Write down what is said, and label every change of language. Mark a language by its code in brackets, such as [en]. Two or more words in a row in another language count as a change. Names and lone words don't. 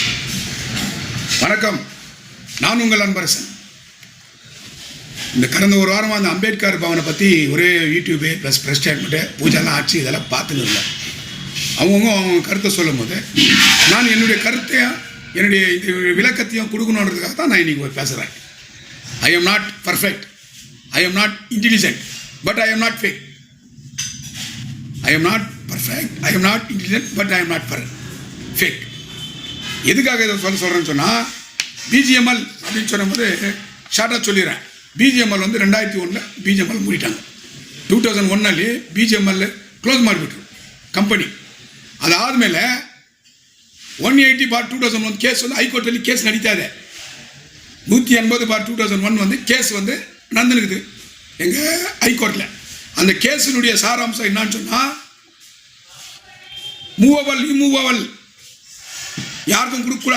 [ta] வணக்கம், நான் உங்கள் அன்பரசன். இந்த கடந்த ஒரு வாரமாக அந்த அம்பேத்கர் பவனை பற்றி ஒரே [en] YouTube plus press statement [ta] பூஜைலாம் ஆச்சு இதெல்லாம் பார்த்துன்னு இல்லை. அவங்க கருத்தை சொல்லும் போது நான் என்னுடைய கருத்தையும் என்னுடைய இந்த விளக்கத்தையும் கொடுக்கணுன்றதுக்காக தான் நான் இன்றைக்கி பேசுகிறேன். [en] I am not perfect, I am not intelligent, but I am not fake. I am not perfect, I am not intelligent, but I am not fake. [ta] எதுக்காக இதை சொல்கிறேன்னு சொன்னால், பிஜிஎம்எல் அப்படின்னு சொல்லும்போது ஷார்ட்டாக சொல்லிடுறேன். பிஜிஎம்எல் வந்து 2001 பிஜிஎம்எல் மூடிட்டாங்க. [kn] 2001 பிஜிஎம்எல் க்ளோஸ் ಮಾಡಿಬಿಟ್ರು ಕಂಪನಿ. [ta] ಅದಾದಮೇಲೆ 180/2001 கேஸ் வந்து ஹைகோர்ட்டில் கேஸ் நடித்தா ಇದೆ. 180/2001 வந்து கேஸ் வந்து நடந்துருக்குது எங்கள் ஹைகோர்ட்டில். அந்த கேஸினுடைய சாராம்சம் என்னன்னு சொன்னால், [en] movable immovable [ta] யாருக்கும் கொடுக்கக்கூடாது.